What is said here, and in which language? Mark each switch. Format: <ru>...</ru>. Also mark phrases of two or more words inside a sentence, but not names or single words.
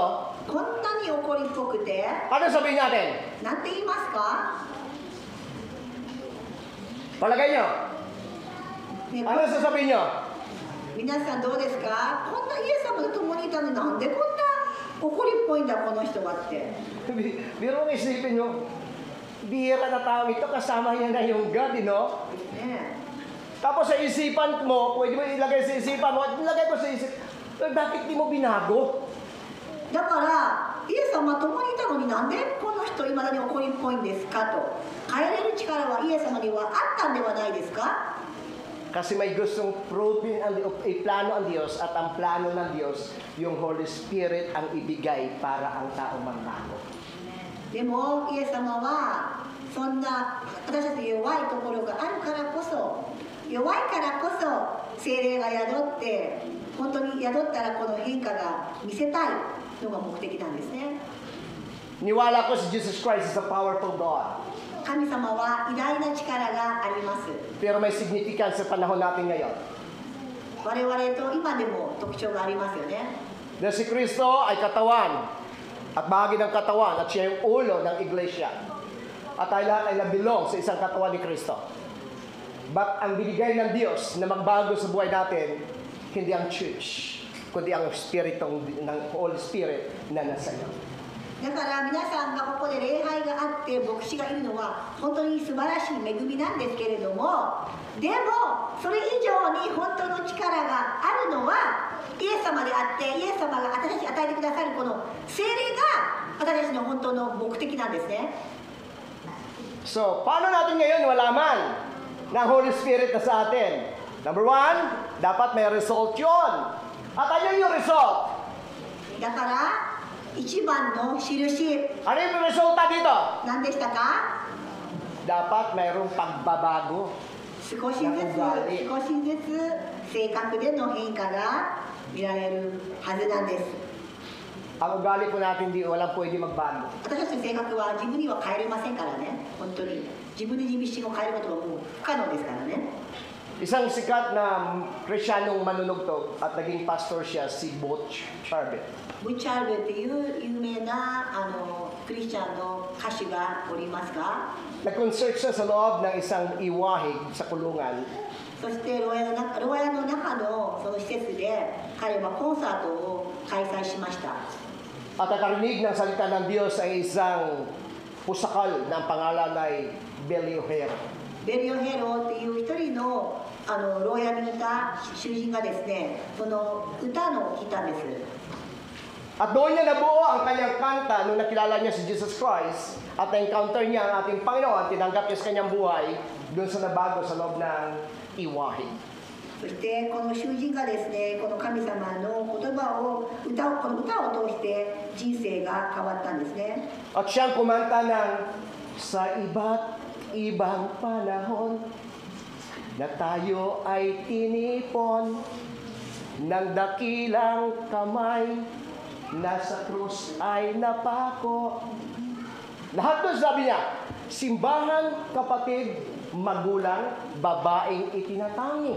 <ja>こんなに怒りっぽくて、</ja> <tl>ano sabihin natin?</tl> <ja>なんて言いますか？</ja> <tl>Palagay nyo?</tl> <ja>ね、</ja> <tl>Ano sasabihin nyo?</tl> <ja>皆さんどうですか？こんなイエス様と共にいたのになんでこんな怒りっぽいんだこの人はって。</ja> <tl>Biro mo isipin nyo, bihira na tao ito, kasama niya na yung God,</tl> <en>you know?</en> <ja>ね</ja> <tl>Tapos sa isipan mo, pwede mo ilagay sa isipan mo, at ilagay mo sa isip, bakit di mo binago?</tl> <ja>だからイエス様と共にいたのになんでこの人いまだに怒りっぽいんですかと。変えれる力はイエス様にはあったんではないですか？</ja> <tl>Kasi may gustong proving ang plano ang Diyos, at ang plano ng Diyos, yung Holy Spirit ang ibigay para ang tao magbago.</tl> <ja>でもイエス様はそんな私たち弱いところがあるからこそ、弱いからこそ聖霊が宿って、本当に宿ったらこの変化が見せたいのが目的なんですね。</ja> <tl>Niwala ko si Jesus Christ</tl> <en>is a powerful God.</en> <ja>神様は偉大な力があります。</ja> <tl>Pero may significance sa panahon natin ngayon.</tl> <ja>我々と今でも特徴がありますよね。</ja> <tl>Dahil si Kristo ay katawan, at bahagi ng katawan, at siya yung ulo ng iglesia. At tayo lahat ay nabilong sa isang katawan ni Kristo. But ang binigay ng Diyos na magbago sa buhay natin, hindi ang church, kundi ang Spirit ng Holy Spirit na nasa iyo.</tl> <ja>だから皆さんがここで礼拝があって牧師がいるのは本当に素晴らしい恵みなんですけれども、でもそれ以上に本当の力があるのはイエス様であって、イエス様が私たちに与えてくださるこの聖霊が私たちの本当の目的なんですね。</ja> <tl>So, paano natin ngayon malaman na ang Holy Spirit na sa atin?</tl> <en>Number one,</en> <tl>dapat may result yun. At ano yung result?</tl> <ja>だからイ 1番の印</ja> <tl>Ano yung resulta dito?</tl> <ja>何でしたか？</ja> <tl>Dapat mayroong pagbabago.</tl> <ja>少しずつ性格での変化が見られるはずなんです。</ja> <tl>Ang ugali po natin, walang pwede magbago.</tl> <ja>私たちの性格は自分には変えれませんからね。本当に自分で自身を変えることはもう不可能ですからね。</ja> <tl>Isang sikat na Krisyanong manunugtog at naging pastor siya, si Butch Charbet.</tl> <ja>ブチャールっていう有名なクリスチャンの歌手がおりますが、</ja> <tl>Nag-concert siya sa loob ng isang iwahig sa kulungan.</tl> <ja>そして牢屋の中のその施設で彼はコンサートを開催しました。</ja> <tl>At nakarinig ng salita ng Diyos ay isang pusakal na ang pangalan ay Belio Hero.</tl> <ja>ベリオヘロっていう一人の牢屋にいた囚人がですね、その歌を聴いたんです。</ja> <tl>At doon niya nabuo ang kanyang kanta nung nakilala niya si Jesus Christ at na-encounter niya ang ating Panginoon, tinanggap niya sa kanyang buhay doon sa nabago sa loob ng iwahig.</tl> <ja>そしてこの囚人がですね、この神様の言葉をこの歌を通して人生が変わったんですね。</ja> <tl>At siyang kumanta ng sa iba't ibang panahon na tayo ay tinipon ng dakilang kamay na sa krus ay napako. Lahat doon sabi niya, simbahan, kapatid, magulang, babaeng itinatangi.</tl>